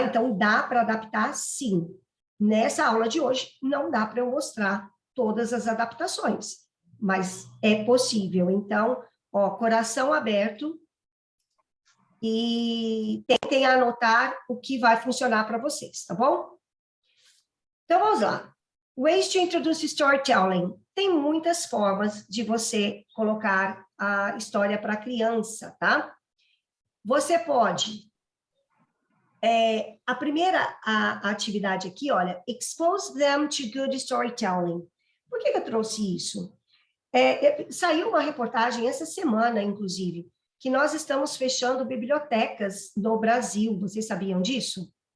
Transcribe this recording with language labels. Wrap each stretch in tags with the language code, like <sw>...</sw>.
<pt>Então, dá para adaptar, sim. Nessa aula de hoje, não dá para eu mostrar todas as adaptações, mas é possível. Então, coração aberto e tentem anotar o que vai funcionar para vocês, tá bom? Então, vamos lá.</pt> <en>Ways to introduce storytelling.</en> <pt>Tem muitas formas de você colocar a história para a criança, tá? Você pode... a primeira atividade aqui, olha,</pt> <en>expose them to good storytelling.</en> <pt>Por que eu trouxe isso? Saiu uma reportagem essa semana, inclusive, que nós estamos fechando bibliotecas no Brasil. Vocês sabiam disso?</pt>